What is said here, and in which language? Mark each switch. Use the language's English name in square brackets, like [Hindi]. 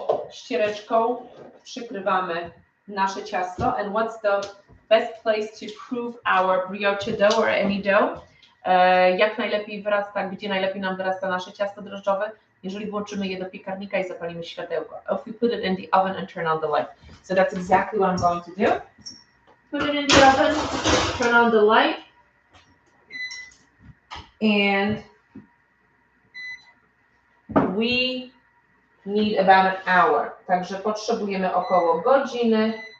[Polish] Ściereczką przykrywamy nasze ciasto. [English] And what's the best place to prove our brioche dough or any dough? [Polish] Jak najlepiej wyrasta, gdzie najlepiej nam wyrasta nasze ciasto drożdżowe? Jeżeli włączymy je do piekarnika i zapalimy światełko. [English] If we put it in the oven and turn on the light. So that's exactly what I'm going to do. Put it in the oven, turn on the light, and we need about an hour. [Polish] Także potrzebujemy około godziny.